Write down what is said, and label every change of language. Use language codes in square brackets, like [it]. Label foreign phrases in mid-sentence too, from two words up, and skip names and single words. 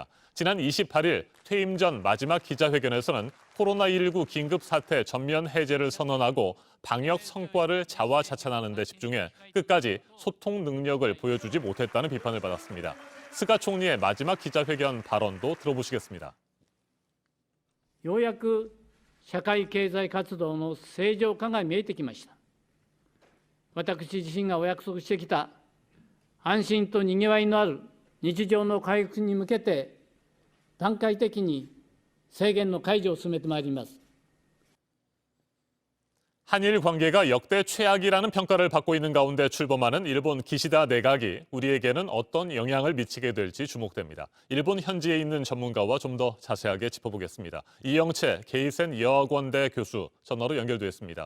[ko] 지난 28일 퇴임 전 마지막 기자회견에서는 코로나19 긴급 사태 전면 해제를 선언하고 방역 성과를 자화자찬하는 데 집중해 끝까지 소통 능력을 보여주지 못했다는 비판을 받았습니다. 스가 총리의 마지막 기자회견 발언도 들어보시겠습니다. [ja] ようやく社会経済活動の正常化が見えてきました。私自身がお約束してきた安心とにぎわいのある日常の回復に向けて段階的に制限の解除を進めてまいります。 [ko] 한일 관계가 역대 최악이라는 평가를 받고 있는 가운데 출범하는 일본 기시다 내각이 우리에게는 어떤 영향을 미치게 될지 주목됩니다. 일본 현지에 있는 전문가와 좀 더 자세하게 짚어보겠습니다. 이영채 게이센 여학원대 교수 전화로 연결돼 있습니다.